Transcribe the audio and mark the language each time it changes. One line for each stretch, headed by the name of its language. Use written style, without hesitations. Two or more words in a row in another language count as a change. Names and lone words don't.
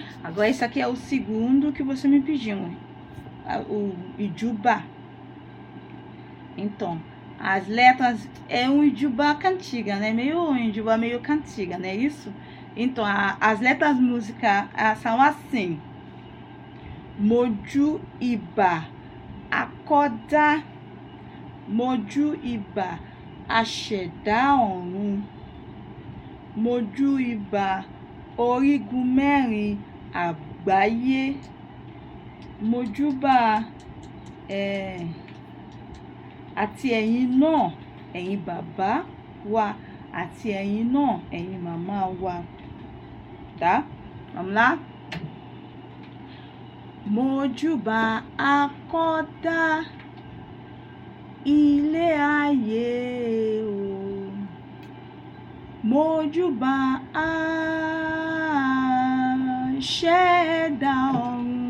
Portuguese: Agora esse aqui é o segundo que você me pediu, o Ijuba. Então, as letras é um Ijuba cantiga, né? Um Ijuba meio cantiga, né? Isso? Então, as letras música são assim:
Yoruba: Moju Iba, acorda. Moju Iba, aṣẹ̀dá ọ̀run. Moju Iba, orígun mẹ́rin àgbáyé. Mojúbà àti ẹ̀yin náà, ẹ̀yin bàbá wa, àti ẹ̀yin náà, ẹ̀yin màmá wa.
Portuguese: Tá? Vamos lá?
Yoruba: Mojúbà akọ́dá ilé ayé o. Mojúbà aṣẹ̀dá ọ̀run.